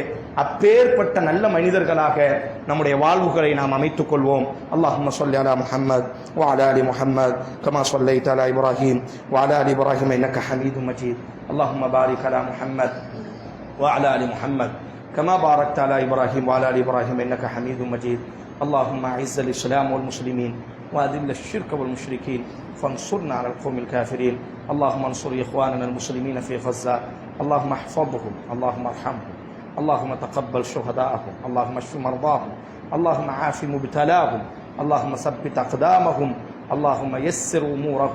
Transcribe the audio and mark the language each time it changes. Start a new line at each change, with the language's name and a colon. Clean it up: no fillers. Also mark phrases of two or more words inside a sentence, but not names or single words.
Tamil: அப்பேற்பட்ட நல்ல மனிதர்களாக நம்முடைய வாழ்வுகளை நாம் அமைத்துக் கொள்வோம்.
Arabic: اللهم صل على محمد وعلى آل محمد كما صليت على إبراهيم وعلى آل إبراهيم إنك حميد مجيد. اللهم بارك على محمد وعلى آل محمد كما باركت على إبراهيم وعلى آل إبراهيم إنك حميد مجيد. اللهم اعز الاسلام والمسلمين واذل الشرك والمشركين فانصرنا على القوم الكافرين. اللهم انصر اخواننا المسلمين في غزة، اللهم احفظهم، اللهم ارحمهم، اللهم تقبل شهداءهم، اللهم اشف مرضاهم، اللهم عاف مبتلاهم، اللهم ثبت اقدامهم، اللهم يسر امورهم.